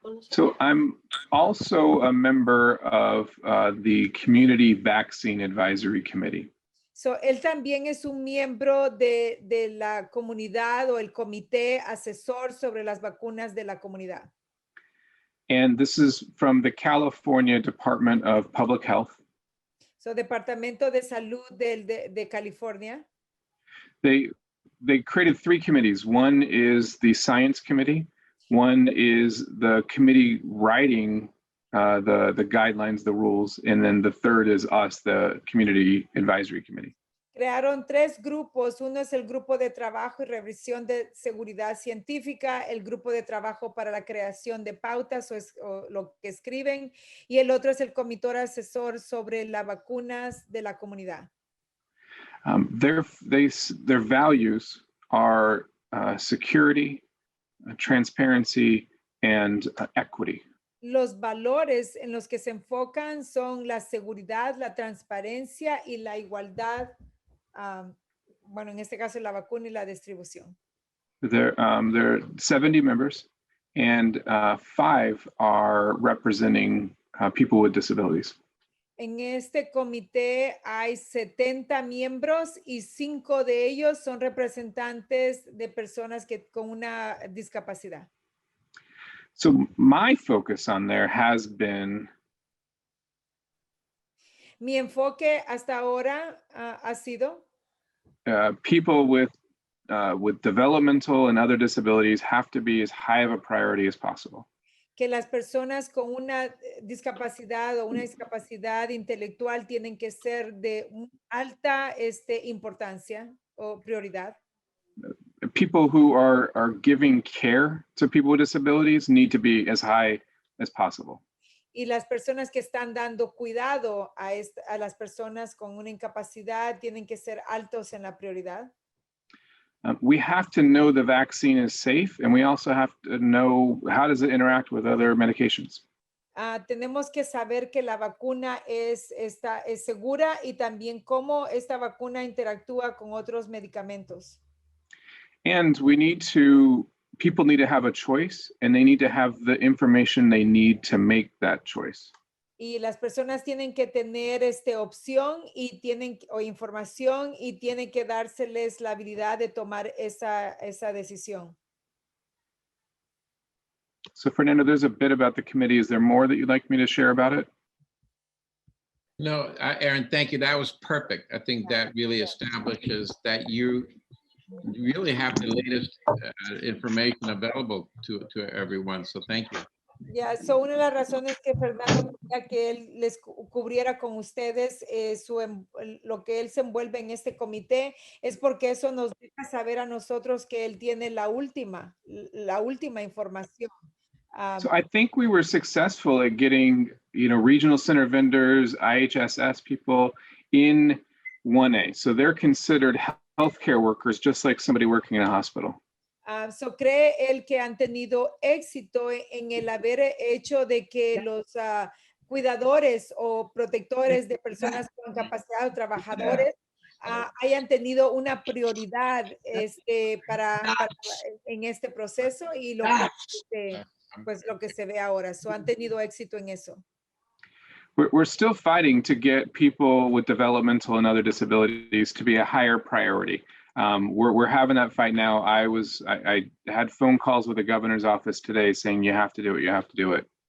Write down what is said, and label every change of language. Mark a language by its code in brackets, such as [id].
[en] So I'm also a member of the Community Vaccine Advisory Committee. [es] So, él también es un miembro de la comunidad o el comité asesor sobre las vacunas de la comunidad. [en] And this is from the California Department of Public Health. [es] So, Departamento de Salud de California. [en] They created 3 committees. One is the Science Committee. One is the committee writing the guidelines, the rules, and then the third is us, the Community Advisory Committee. [es] Crearon 3 grupos. Uno es el grupo de trabajo y revisión de seguridad científica, el grupo de trabajo para la creación de pautas o lo que escriben, y el otro es el comité asesor sobre las vacunas de la comunidad. [en] Their values are security, transparency, and equity. [es] Los valores en los que se enfocan son la seguridad, la transparencia y la igualdad. Bueno, en este caso la vacuna y la distribución. [en] There are 70 members, and 5 are representing people with disabilities. [es] En este comité hay 70 miembros y 5 de ellos son representantes de personas con una discapacidad. [en] So my focus on there has been [es] Mi enfoque hasta ahora ha sido [en] people with developmental and other disabilities have to be as high of a priority as possible. [es] que las personas con una discapacidad o una discapacidad intelectual tienen que ser de alta importancia o prioridad. [en] People who are giving care to people with disabilities need to be as high as possible. [es] Y las personas que están dando cuidado a las personas con una incapacidad tienen que ser altos en la prioridad. [en] We have to know the vaccine is safe, and we also have to know how does it interact with other medications. [es] Tenemos que saber que la vacuna es segura y también cómo esta vacuna interactúa con otros medicamentos. [en] And people need to have a choice, and they need to have the information they need to make that choice. [es] Y las personas tienen que tener opción o información y tienen que dárseles la habilidad de tomar esa decisión. [en] So Fernando, there's a bit about the committee. Is there more that you'd like me to share about it? No, Aaron, thank you. That was perfect. I think that really establishes that you really have the latest information available to everyone. So thank you. [es] Ya, so una de las razones que Fernando quería que él les cubriera con ustedes lo que él se envuelve en este comité, es porque eso nos deja saber a nosotros que él tiene la última información. [en] So I think we were successful at getting, regional center vendors, IHSS people in 1A. So they're considered healthcare workers, just like somebody working in a hospital. [es] So cree él que han tenido éxito en el haber hecho de que los cuidadores o protectores de personas con capacidad o trabajadores hayan tenido una prioridad en este proceso y lo que, pues lo que se ve ahora. So han tenido éxito en eso. [en] We're still fighting to get people with developmental and other disabilities to be a higher priority. We're having that fight now. I had phone calls with the governor's office today saying you have to do it, you have to do it.